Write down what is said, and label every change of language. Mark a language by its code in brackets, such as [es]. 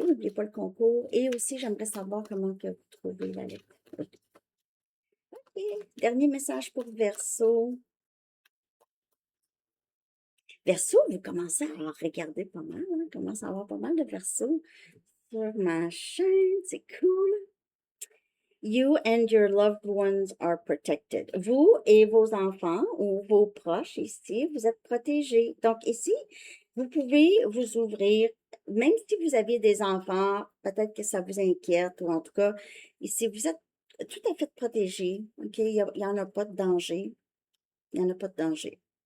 [fr] N'oubliez pas le concours. Et aussi, j'aimerais savoir comment que vous trouvez la lettre. OK. Dernier message pour Verseau. Verseau, vous commencez à regarder pas mal, hein, commence à avoir pas mal de Verseau sur ma chaîne, c'est cool. [en] You and your loved ones are protected. [fr] Vous et vos enfants ou vos proches ici, vous êtes protégés. Donc ici, vous pouvez vous ouvrir, même si vous avez des enfants, peut-être que ça vous inquiète, ou en tout cas, ici, vous êtes tout à fait protégés. OK? Il y en a pas de danger. Il n'y en a pas de danger.